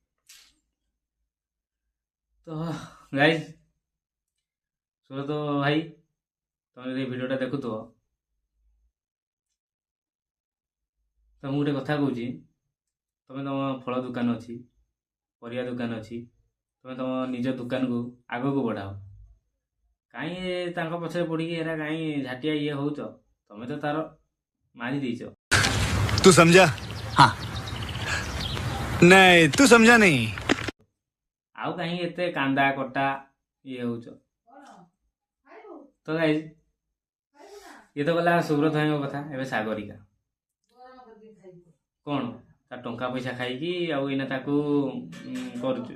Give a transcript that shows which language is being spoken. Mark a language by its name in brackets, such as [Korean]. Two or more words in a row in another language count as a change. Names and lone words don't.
[Odia] ତ ଗାଇଜ ସୁବ୍ରତ ଭାଇ ତମେ ଯଦି ଭିଡ଼ିଓଟା ଦେଖୁଥିବ ତ ମୁଁ ଗୋଟେ କଥା କହୁଛି, ତମେ ତମ ଫଳ ଦୋକାନ ଅଛି, ପରିବା ଦୋକାନ ଅଛି, ତମେ ତମ ନିଜ ଦୋକାନକୁ ଆଗକୁ ବଢ଼ାଅ। କାହିଁ ତାଙ୍କ ପଛରେ ପଡ଼ିକି ଏରା କାହିଁ ଝାଟିଆ ଇଏ ହଉଛ? ତମେ ତ ତାର ମାରି ଦେଇଛ। [Hindi] तू समझा? हाँ नहीं तू समझा नहीं। [Odia] ଆଉ କାହିଁ ଏତେ କାନ୍ଦା କଟା ଇଏ ହଉଛ? ତ ଗାଇଜ ଇଏ ତ ଗଲା ସୁବ୍ରତ ଭାଇଙ୍କ କଥା। ଏବେ ସାଗରିକା କ'ଣ ତା ଟଙ୍କା ପଇସା ଖାଇକି ଆଉ ଏଇନା ତାକୁ କରୁଛୁ।